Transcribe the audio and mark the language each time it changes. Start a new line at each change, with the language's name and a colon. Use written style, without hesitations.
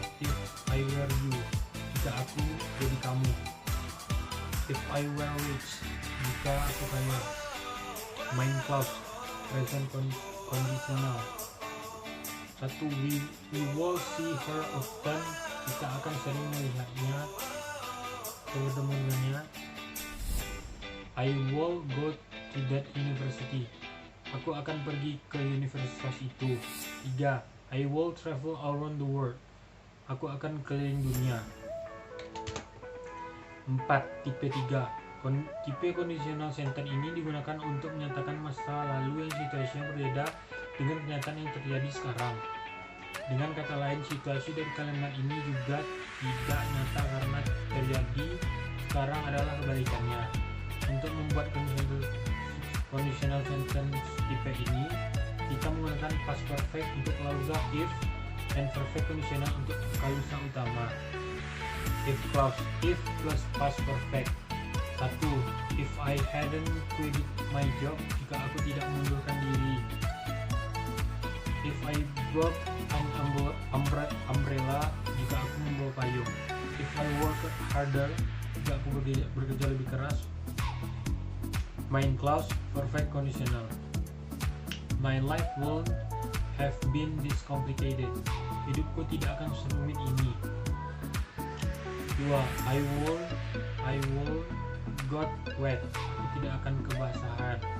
English: If I were you,
Indonesian: jika aku jadi kamu.
English: If I were rich,
Indonesian: jika aku kaya.
English: Main clause, present conditional. 1. We will see her often,
Indonesian: kita akan sering melihatnya atau bertemu dengannya.
English: I will go to that university,
Indonesian: aku akan pergi ke universitas itu.
English: 3. I will travel around the world.
Indonesian: Aku akan keliling dunia. 4. Tipe 3. Tipe conditional sentence ini digunakan untuk menyatakan masa lalu yang situasinya berbeda dengan kenyataan yang terjadi sekarang. Dengan kata lain, situasi dari kalimat ini juga tidak nyata karena terjadi sekarang adalah kebalikannya. Untuk membuat conditional sentence tipe ini, kita menggunakan past perfect untuk klausa if dan perfect conditional untuk klausa utama.
English: If clause, if plus past perfect. 1. If I hadn't quit my job,
Indonesian: jika aku tidak mengundurkan diri.
English: If I brought an umbrella,
Indonesian: jika aku membawa payung.
English: If I work harder,
Indonesian: jika aku bekerja lebih keras.
English: Main clause, perfect conditional. My life won't have been this complicated.
Indonesian: Hidupku tidak akan serumit ini. 2.
English: I will got wet.
Indonesian: Aku tidak akan kebasahan.